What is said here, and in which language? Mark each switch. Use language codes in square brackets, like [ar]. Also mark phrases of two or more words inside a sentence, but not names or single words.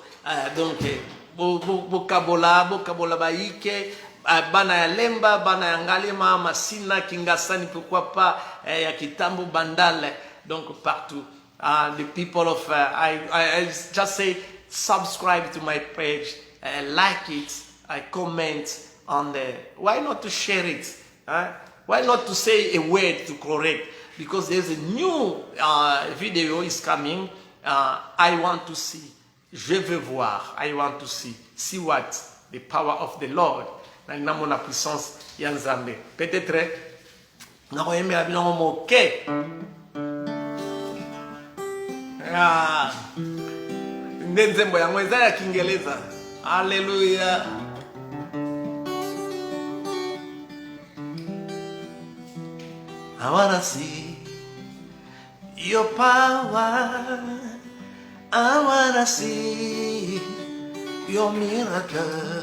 [ln] Donc, bokabola baike, bana ya Lemba, bana ya Ngalema, Masina, Kingasani, [fr] pourquoi pas, [ln] ya Kitambo Bandale, [fr] donc partout. [en] The people of, I just say, subscribe to my page, like it, I comment on there. Why not to share it? Why not to say a word to correct? Because there's a new video is coming. I want to see. [fr] Je veux voir. [en] I want to see. See what? The power of the Lord. [ln] Na [fr] la puissance [ln] ya Nzambe. Peut-être na ko yemela bino moke. Nzembo yango eza ya Kiingereza. [en] Hallelujah. I wanna see your power. I wanna see your miracle.